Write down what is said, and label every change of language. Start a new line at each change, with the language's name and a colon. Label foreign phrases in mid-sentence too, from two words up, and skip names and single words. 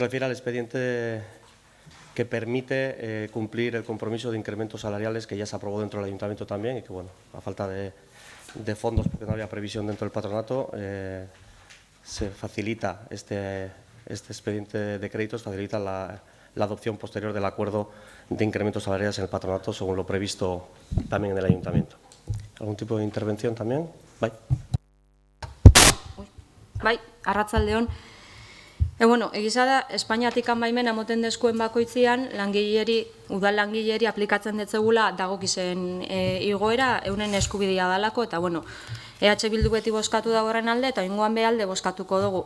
Spanish: Se refiere al expediente que permite cumplir el compromiso de incrementos salariales que ya se aprobó dentro del Ayuntamiento también y que, bueno, a falta de fondos, porque no había previsión dentro del patronato, se facilita este expediente de créditos, facilita la adopción posterior del acuerdo de incrementos salariales en el patronato, según lo previsto también en el Ayuntamiento. ¿Algún tipo de intervención también?
Basque: Bai. Bai, arratsaldeon. Bueno, egiza da, Espainiatik baimena moten deskuen bakoitzian, udal langileri aplikatzen detzegula dagokizen igoera, euren eskubidea dalako, eta bueno, EH Bildu beti bozkatu da horren alde, eta ingoan behalde bozkatuko dugu.